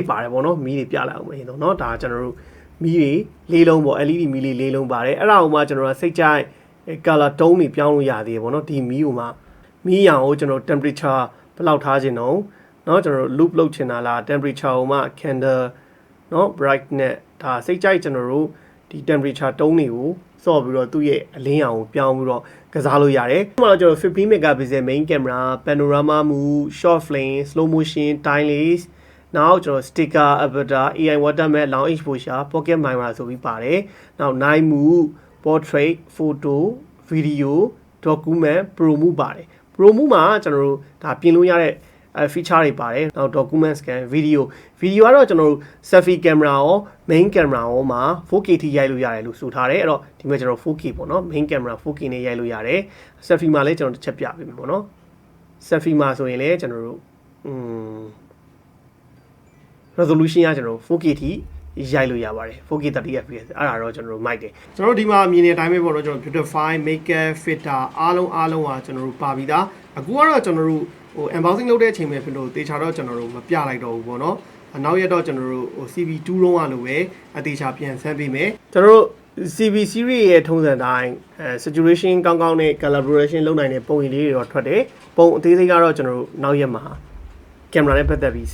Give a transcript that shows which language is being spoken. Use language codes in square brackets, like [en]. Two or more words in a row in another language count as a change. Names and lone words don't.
[my] ပါတယ်ပေါ့နော်မီးတွေပြလိုက်အောင်မယ်ရင်တော့เนาะဒါကျွန်တော်တို့မီးတွေလေးလုံးပေါ့ LED မီးလေးလုံးပါတယ်အဲ့ဒါကိုမှကျွန်တော်တို့စိတ်ကြိုက် [en] color tone [my] တွေပြောင်းလို့ရသေးတယ်ပေါ့နော်ဒီမီးကိုမှမီးရောင်ကိုကျွန်တော် temperature ဘယ်လောက်ထားခြင်း တော့เนาะကျွန်တော်တို့ loop လုပ်ချင်တာလား temperature ကိုမှ candle เนาะ brightness ဒါစိတ်ကြိုက်ကျွန်တော်တို့ဒီ [en] temperature tone [my] တွေကိုစော့ပြီးတော့သူ့ရဲ့အလင်းရောင်ကိုပြောင်းပြီးတော့က စားလို့ရတယ်။ဒီမှာတော့ကျွန်တော် [en] 15 megapixel main camera panorama mode short frame slow motion timeless [my] နောက်ကျွန်တော် [en] sticker avatar AI watermark long exposure pocket camera [my] ဆိုပြီးပါတယ်နောက် [en] night mode portrait photo video document pro mode [my] ပါတယ် [en] pro mode [my] မှာကျွန်တော်တို့ဒါပြင်လို့ရတဲ့feature တွေပါတယ်နောက် [en] document scan video [my] ကတော့ကျွန်တော်တို့ [en] selfie camera [my] ရော [en] main camera [my] ရောမှာ 4K ထိရိုက်လို့ရတယ်လို့ဆိုထားတယ်အဲ့တော့ဒီမှာကျွန်တော် 4K ပေါ့နော် [en] main camera 4K [my] နဲ့ရိုက်လို့ရတယ် selfie မှာလည်းကျွန်တော်တစ်ချက်ပြပေးမယ်ပေါ့နော် selfie မှာဆိုရင်လည်းကျွန်တော်တို့ resolution ကကျွန်တော်တို့ 4K ထိရိုက်လို့ရပါတယ် [en] 4K 30 fps [my] အဲ့ဒါတော့ကျွန်တော်တို့မိုက်တယ်ကျွန်တော်တို့ဒီမှာမြင်နေတဲ့အတိုင်းပဲပေါ့နော်ကျွန်တော် [en] beautify makeup filter [my] အားလုံးကကျွန်တော်တို့ပါပြီးသားအခုကတော့ကျွန်တော်တို့unboxing လုပ်တဲ့အချိန်ပဲဖြစ်လို့တေချာတော့ကျွန်တော်တို့မပြလိုက်တော့ဘူးပေါ့နော်နောက်ရတော့ကျွန်တော်တို့ CV2 လုံးဝလို့ပဲအသေးချာပြန်ဆန်း ပေးမယ်ကျွန်တော်တို့ [en] CV series [my] ရဲ့ထုံးစံတိုင်း saturation ကောင်းကောင်းနဲ့ calibration လုပ်နိုင်တဲ့ပုံရိပ်လေးတွေတော့ထွက်တယ်ပုံအသေးစိတ်ကတော့ကျွန်တော်တို့နောက်ရက်မှာကင်မရာနဲ့ပတ်သက်ပြီးဆ